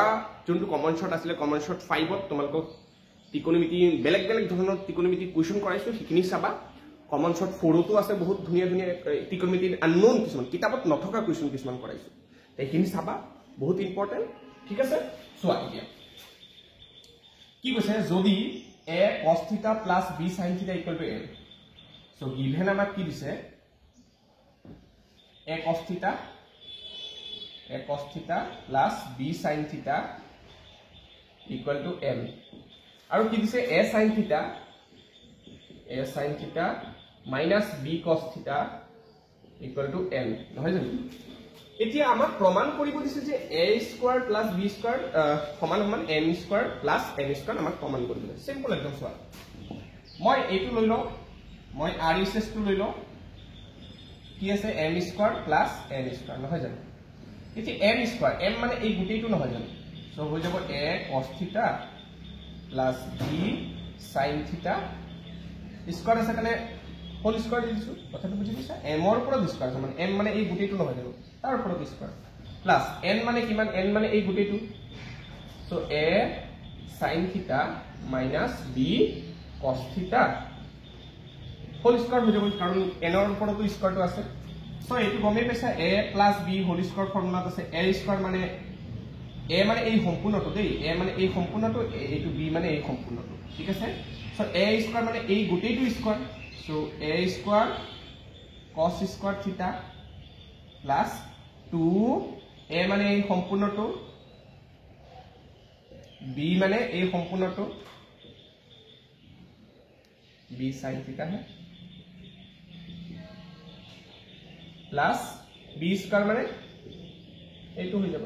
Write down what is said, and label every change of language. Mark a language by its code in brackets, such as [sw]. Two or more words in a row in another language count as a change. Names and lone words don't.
[as] যোনটো [en] common short [as] আছিলে [en] common short [as] 5ত তোমালোকক ত্ৰিকোণমিতি বেলেগ ধৰণৰ ত্ৰিকোণমিতি কুৱেশ্যন কৰাইছোঁ সেইখিনি চাবা কমন শ্বৰ্ট 4তো আছে বহুত ধুনীয়া ত্ৰিকোণমিতিৰ আননোন কিছুমান কিতাপত নথকা কুৱেশ্যন কিছুমান কৰাইছোঁ সেইখিনি চাবা বহুত ইম্পৰ্টেণ্ট ঠিক আছে চোৱা এতিয়া কি কৈছে যদি [en] a cos θ plus b sin θ equal to l so given [as] আমাক কি দিছে [en] a cos θ plus b sin θ equal to l [as] আৰু কি দিছে [en] a sin θ minus b cos θ equal to l [as] নহয় জানো এতিয়া আমাক প্ৰমাণ কৰিব দিছে যে [en] a square plus b square [as] সমান [en] m square plus n square [as] আমাক প্ৰমাণ কৰিব দিছে সিম্পল একদম চোৱা মই এইটো লৈ লওঁ মই RHS টো লৈ লওঁ কি আছে [en] m square plus n square [as] নহয় জানো এতিয়া [en] m square [as] m মানে এই গুটেইটো নহয় জানো সো হৈ যাব [en] a cos θ plus b sin θ square [as] আছে কাৰণে [en] whole square [as] দিছো কথাটো বুজি পাইছা m ৰ পৰা স্কয়াৰ মানে m মানে এই গুটেইটো নহয় জানো তাৰ পৰা [en] square plus n [as] মানে কিমান n মানে এই গুটেইটো সো [en] a sin θ minus b cos θ whole [as] স্কয়াৰ হৈ যাব কাৰণ n ৰ ওপৰতো স্কয়াৰটো আছে সো এইটো গমে পাইছা [en] a plus b whole square [as] ফৰ্মুলাত আছে [en] a square [as] মানে a মানে এই সম্পূৰ্ণটো দেই a মানে এই সম্পূৰ্ণটো এইটো b মানে এই সম্পূৰ্ণটো ঠিক আছে সো [en] a square [as] মানে এই গুটেইটো স্কয়াৰ সো [en] a square cos square θ plus 2 a [as] মানে এই সম্পূৰ্ণটো b মানে এই সম্পূৰ্ণটো [en] b sin θ [as] है [en] plus b square [as] মানে এইটো হৈ যাব